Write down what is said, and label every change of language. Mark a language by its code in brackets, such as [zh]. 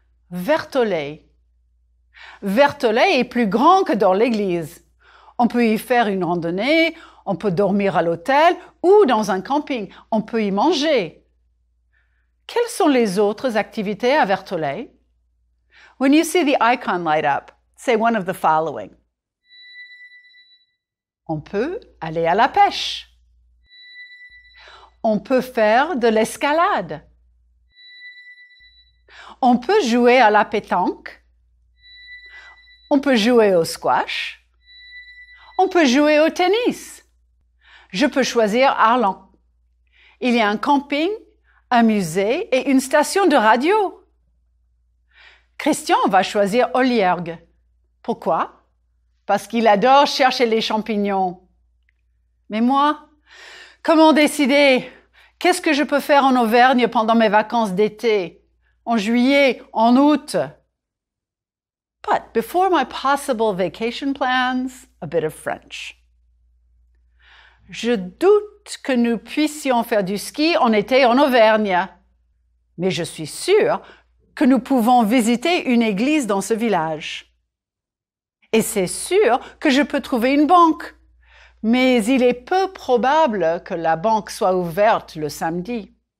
[fr] Vertolay. Vertolay est plus grand que Dore-l'Église. On peut y faire une randonnée, on peut dormir à l'hôtel ou dans un camping. On peut y manger. Quelles sont les autres activités à Vertolay? [en] When you see the icon light up, say one of the following. [fr] On peut aller à la pêche. On peut faire de l'escalade. On peut jouer à la pétanque. On peut jouer au squash. On peut jouer au tennis. Je peux choisir Arlan. Il y a un camping, un musée et une station de radio. Christian va choisir Olliergue. Pourquoi? Parce qu'il adore chercher les champignons. Mais moi, comment décider? Qu'est-ce que je peux faire en Auvergne pendant mes vacances d'été? En juillet, en août? [en] But before my possible vacation plans, a bit of French. [fr] Je doute que nous puissions faire du ski en été en Auvergne. Mais je suis sûre que nous pouvons visiter une église dans ce village. Et c'est sûr que je peux trouver une banque. Mais il est peu probable que la banque soit ouverte le samedi.